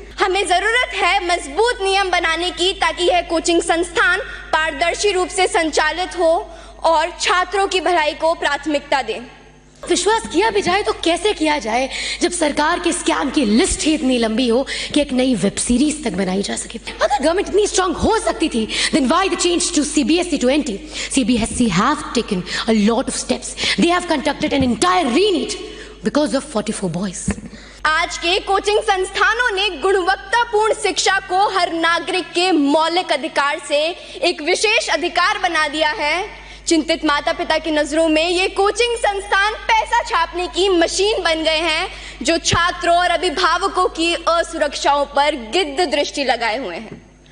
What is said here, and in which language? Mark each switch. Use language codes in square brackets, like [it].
[hi] हमें जरूरत है मजबूत नियम बनाने की, ताकि यह कोचिंग संस्थान पारदर्शी रूप से संचालित हो और छात्रों की भलाई को प्राथमिकता दे। विश्वास किया भी जाए तो कैसे किया जाए जब सरकार के स्कैम की लिस्ट ही इतनी लंबी हो कि एक नई वेब सीरीज तक बनाई जा सके। अगर गवर्नमेंट इतनी स्ट्रांग हो सकती थी, [en] then why the change to CBSE to NT? CBSE have taken a lot of steps. They have conducted an entire re-NEET because of 44 boys. [hi] आज के कोचिंग संस्थानों ने गुणवत्तापूर्ण शिक्षा को हर नागरिक के मौलिक अधिकार से एक विशेष अधिकार बना दिया है। चिंतित माता पिता की नजरों में ये कोचिंग संस्थान पैसा छापने की मशीन बन गए हैं, जो छात्रों और अभिभावकों की असुरक्षाओं पर गिद्ध दृष्टि लगाए हुए हैं।